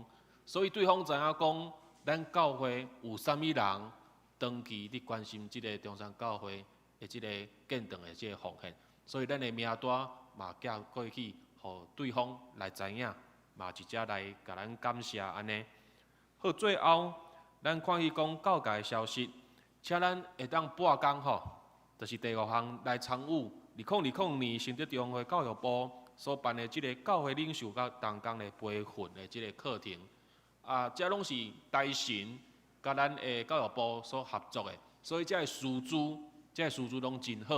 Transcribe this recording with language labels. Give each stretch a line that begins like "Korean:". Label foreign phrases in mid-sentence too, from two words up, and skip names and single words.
Min Nan Chinese: 所以对方知影讲，咱教会有啥物人长期伫关心即个中山教会的即个建堂的即个奉献，所以咱的名单嘛寄过去，互对方来知影，嘛直接来甲咱感谢安尼。好，最后咱看伊讲教界消息，请咱会当拨工就是第5项来参与2020年新竹中会教育部所办的即个教会领袖甲同工的培训的即个课程。这拢是大神甲咱的教育部所合作的，所以这个师资拢真好。